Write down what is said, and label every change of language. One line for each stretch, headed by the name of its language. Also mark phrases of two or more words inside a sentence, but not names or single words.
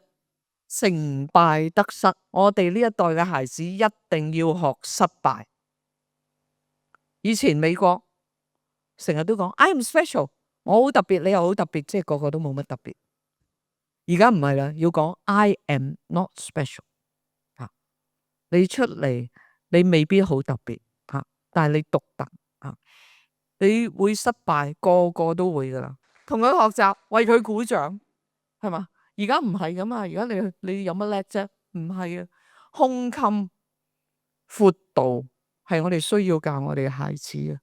Cantonese: 成敗得失，我哋呢一代嘅孩子一定要學失敗。以前美國成日都講
English: I'm special，
Cantonese: 我好特別，你又好特別，即係個個都冇乜特別。而家唔係啦，要講
English: I am not special。
Cantonese: 你出嚟你未必好特別但係你獨特你會失敗，個個都會噶啦。同佢學習，為佢鼓掌，係嘛？而家唔係噶嘛，而家你有乜叻啫？唔係啊，胸襟闊度係我哋需要教我哋嘅孩子嘅。